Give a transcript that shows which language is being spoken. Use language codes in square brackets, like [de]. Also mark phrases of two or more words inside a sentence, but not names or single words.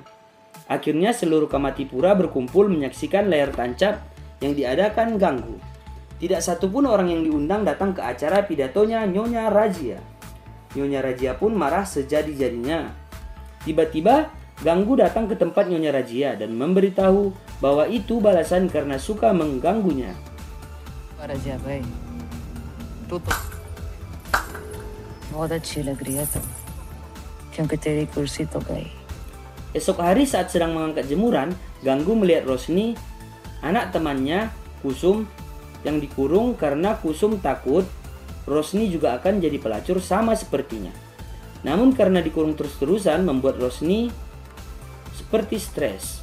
[id] Akhirnya seluruh Kamatipura berkumpul menyaksikan layar tancap yang diadakan Ganggu. Tidak satupun orang yang diundang datang ke acara pidatonya Nyonya Rajia. Nyonya Rajia pun marah sejadi-jadinya. Tiba-tiba Ganggu datang ke tempat Nyonya Rajia dan memberitahu bahwa itu balasan karena suka mengganggunya. [hi] Rajia bhai, tu to बहुत अच्छी लग रही है तुम, क्योंकि तेरी कुर्सी तो गई. [id] Esok hari saat sedang mengangkat jemuran, Ganggu melihat Rosni, anak temannya Kusum, yang dikurung karena Kusum takut Rosni juga akan jadi pelacur sama sepertinya. Namun karena dikurung terus-terusan membuat Rosni seperti stres.